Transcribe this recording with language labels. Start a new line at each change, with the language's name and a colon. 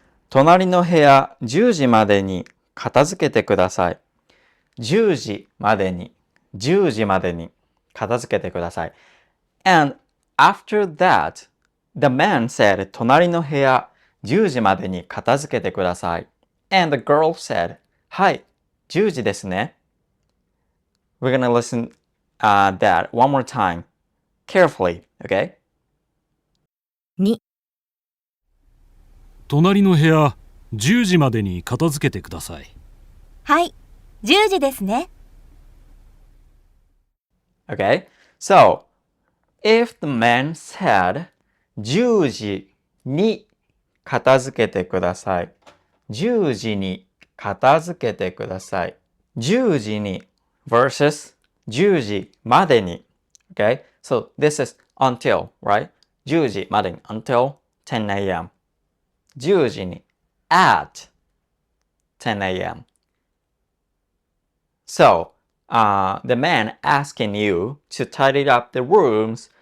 Japanese: 隣の部屋10時までに片付けてください。 10時までに、10時までに片付けてください。
English: And after that, the man said,
Japanese: 隣の部屋10時までに片付けてください。
English: And the girl said,
Japanese: はい、10時ですね。
English: We're gonna listen that one more time carefully, okay?
Japanese: 2、隣の部屋10時までに片付けてください。はい、10時ですね。
English: Okay, so if the man said
Japanese: 10時に片付けてください。 10時に片付けてください。10時に versus 10時までに。
English: Okay, so this is until, right? 10時までに until 10 a.m. 10時に at 10 a.m. So, the man asking you to tidy up the rooms.